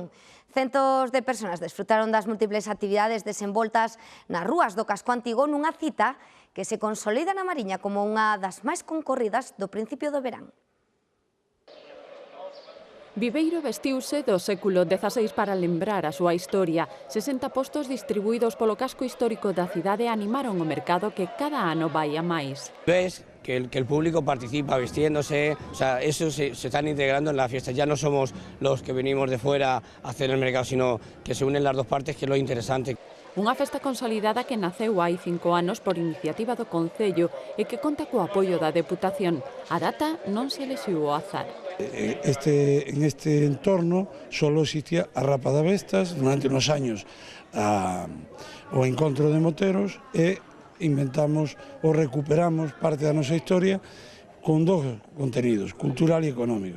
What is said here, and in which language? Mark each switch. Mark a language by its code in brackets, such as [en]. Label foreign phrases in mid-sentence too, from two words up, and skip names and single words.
[gl] Centos de persoas desfrutaron das múltiples actividades desenvoltas nas rúas do casco antigo nunha cita que se consolida na Mariña como unha das máis concorridas do principio do verán. Viveiro vestiuse do século XVI para lembrar a súa historia. 60 postos distribuídos polo casco histórico da cidade animaron o mercado que cada ano vai a máis. [es] Ves que el público participa vistiéndose, o sea, eso se están integrando en la fiesta. Ya no somos los que venimos de fuera a hacer el mercado, sino que se unen las dos partes, que es lo interesante. [gl] Unha festa consolidada que naceu hai 5 anos por iniciativa do Concello e que conta co apoio da Deputación. A data non se elixiu ao azar. [es] En este entorno solo existía [gl] a Rapa da Vestas [es] durante unos años [gl] o encontro de moteros e inventamos ou recuperamos parte da nosa historia [es] con dos contenidos, [gl] cultural e económico.